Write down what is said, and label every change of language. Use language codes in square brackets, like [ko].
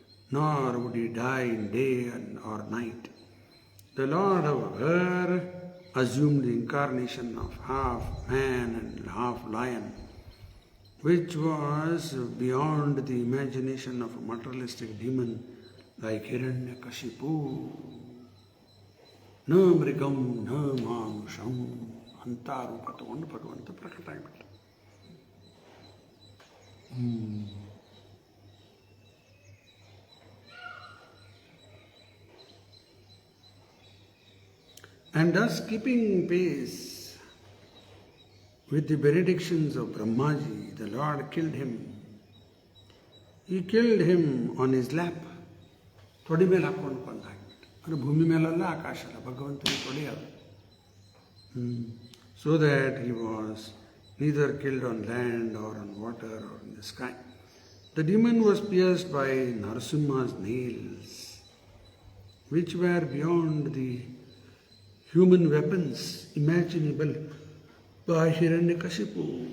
[en] nor would he die in day or night. The Lord, however, assumed the incarnation of half man and half lion, which was beyond the imagination of a materialistic demon like Hiranyakashipu. [sa] ನ ಮೃಗಂ ನ ಮಾನುಷಂ [kn] ಅಂತ ರೂಪ ತಗೊಂಡು ಭಗವಂತ ಪ್ರಕಟ ಆಗಿಬಿಟ್ಟ. [en] And thus keeping pace with the benedictions of Brahmaji, the Lord killed him. He killed him on his lap. [kn] ತೊಡಿ ಮೇಲೆ ಹಾಕ್ಕೊಂಡು ಕೊಂದು ಹಾಕಿಬಿಟ್ಟು. ಅಂದರೆ ಭೂಮಿ ಮೇಲಲ್ಲ, ಆಕಾಶ ಅಲ್ಲ, ಭಗವಂತನ ತೊಡಿ ಅದು. [en] So that he was neither killed on land or on water or in the sky. The demon was pierced by Narasimha's nails, which were beyond the human weapons imaginable by Hiranyakashipu.